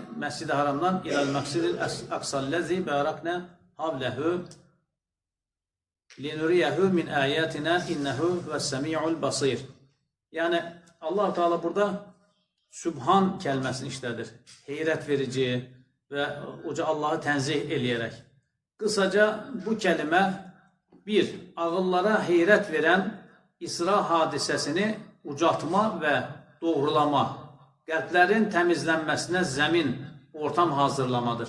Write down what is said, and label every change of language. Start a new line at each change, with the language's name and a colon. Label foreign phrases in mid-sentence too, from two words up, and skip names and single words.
Arabic: المسجد الحرام إلى المسجد الأقصى الذي باركنا حوله لنريه من آياتنا إنه هو السميع البصير.
Turkish: Yani Allah-u Teala burada Sübhan kelimesini işledir. Heyret verici,
Azerbaijani: və uca Allahı tənzih eləyərək. Qısaca bu kəlmə bir, ağıllara heyrət verən İsra hadisəsini ucaltma və doğrulama, qəlblərin təmizlənməsinə zəmin, ortam hazırlamadır.